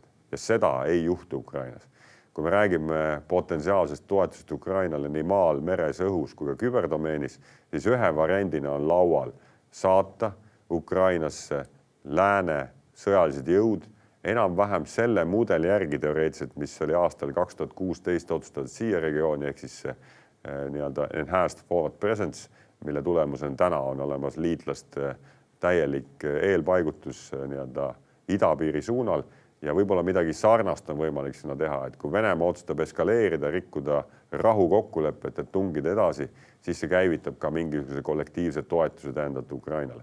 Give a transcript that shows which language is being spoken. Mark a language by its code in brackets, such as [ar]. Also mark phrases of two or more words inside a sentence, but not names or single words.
[et] Ja seda ei juhtu Ukrainas. Kui me räägime potentsiaalsest toetusest Ukrainale nii maal, meres, õhus kui ka küberdomeenis, siis ühe variandina on laual saata Ukrainasse lääne sõjalised jõud, enam-vähem selle mudeli järgi teoreetiliselt, mis oli aastal 2016 otsustatud siia regiooni, ehk siis nii-öelda [en] enhanced forward presence, [et] mille tulemusena täna on olemas liitlaste täielik eelpaigutus nii-öelda idapiiri suunal. Ja võib-olla midagi sarnast on võimalik sinna teha, et kui Venemaa otsustab eskaleerida, rikkuda rahu kokkulepet, et tungida edasi, siis see käivitab ka mingisuguse kollektiivse toetuse tähendavalt Ukrainale.